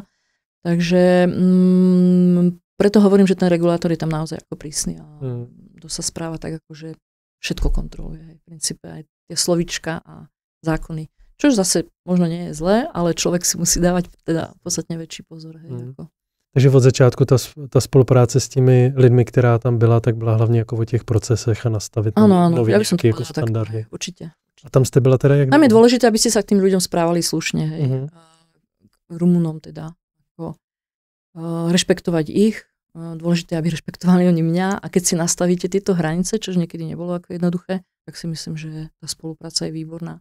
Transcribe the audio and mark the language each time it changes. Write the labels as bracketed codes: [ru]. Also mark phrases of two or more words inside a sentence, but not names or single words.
[sk] Takže preto hovorím, že ten regulátor je tam naozaj ako prísny a to sa správa tak, ako že všetko kontroluje. Hej, v princípe aj tie slovíčka a zákony. Čo zase možno nie je zlé, ale človek si musí dávať teda podstatne väčší pozor. Hej, ako. [cs] Takže od začátku ta spolupráce s těmi lidmi, která tam byla, tak byla hlavně jako o těch procesech a nastavit nové nějaké jako standardy. [sk] Tak, určite. [cs] A tam ste byla teda jak? [sk] Tam je dôležité, aby ste sa k tým ľuďom správali slušne. Hej. Rumunom teda. Rešpektovať ich. Dôležité, aby rešpektovali oni mňa. A keď si nastavíte tieto hranice, čo niekedy nebolo ako jednoduché, tak si myslím, že tá spolupráca je výborná.